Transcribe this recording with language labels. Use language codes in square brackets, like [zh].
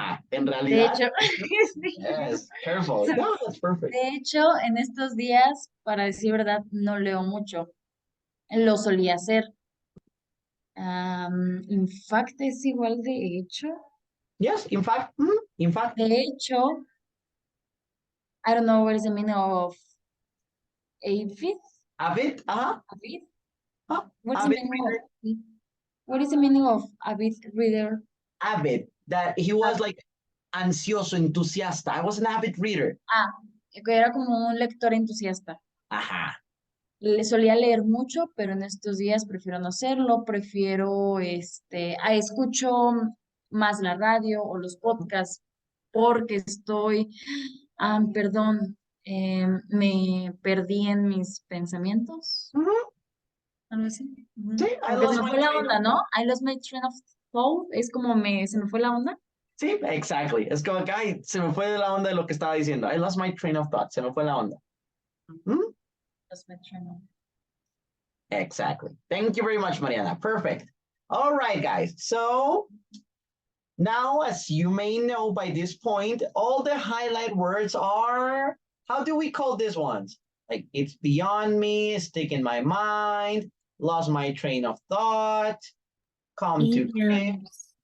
[es] En De realidad. hecho. [en] Yes, careful. No, that's perfect. [es] De hecho, en estos días, para decir verdad, no leo mucho. Lo solía hacer. [en] In fact, [es] es igual de hecho. [en] Yes, in fact. In fact. [es] De hecho, [en] I don't know what is the meaning of avid. Avid, Avid. What is the avid meaning reader. of? What is the meaning of avid reader? Avid, that he was like [es] ansioso, entusiasta. [en] I was an avid reader. [es] Que era como un lector entusiasta. Ajá. Le solía leer mucho, pero en estos días prefiero no hacerlo, prefiero, escucho más la radio o los podcasts porque perdón, me perdí en mis pensamientos. Algo así. Sí, Porque se me fue la onda, ¿no? [en] I lost my train of thought, [es] es como se me fue la onda. [en] Sí, exactly. [es] Es como que, ay, se me fue de la onda de lo que estaba diciendo. [en] I lost my train of thought. [es] Se me fue la onda. [en] Lost my train of... Exactly. Thank you very much, Mariana. Perfect. All right, guys. So now, as you may know by this point, all the highlight words are, how do we call these ones? Like, it's beyond me, stick in my mind, lost my train of thought, come to grips.